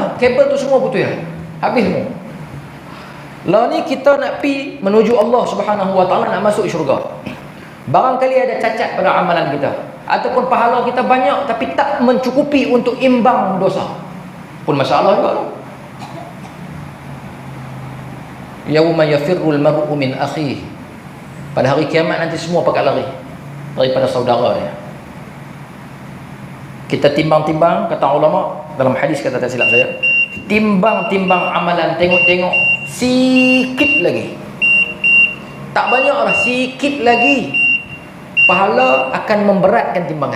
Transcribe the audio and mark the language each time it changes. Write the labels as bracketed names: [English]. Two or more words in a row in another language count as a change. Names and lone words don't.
[Malay] Kabel tu semua putus ya. Habis semua. Lah ni kita nak pi menuju [Arabic] الله سبحانه وتعالى, [Malay] nak masuk syurga. Barangkali ada cacat pada amalan kita, ataupun pahala kita banyak tapi tak mencukupi untuk imbang dosa. Pun masalah juga tu. [Arabic] يوم يفر المرء من أخيه. [Malay] Pada hari kiamat nanti semua pakai lari daripada saudara dia. Kita timbang-timbang, kata ulama dalam hadis, kata tak silap saya, timbang-timbang amalan, tengok-tengok sikit lagi, tak banyak lah, sikit lagi pahala akan memberatkan timbangan.